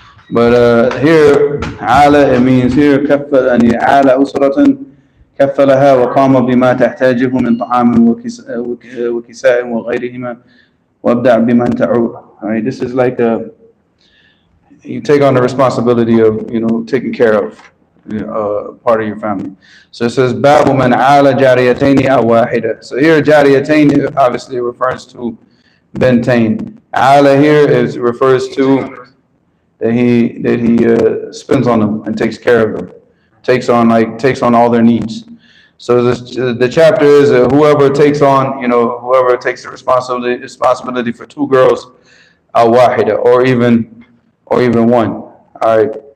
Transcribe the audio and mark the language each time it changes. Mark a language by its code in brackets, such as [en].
[en] But here, ala, it means here [ar] كفل أن ala أسرة كفلها وقام بما تحتاجه من طعام وكساء وغيرهما وابدأ بمن تعول. [en] All right, this is like you take on the responsibility of taking care of part of your family. So it says [ar] باب من عال جاريتين أو واحدة. [en] So here جاريتين obviously refers to bintain. Ala here refers to that he spends on them and takes care of them, takes on all their needs. So the chapter is whoever takes the responsibility for two girls, al wahida, or even one. All right.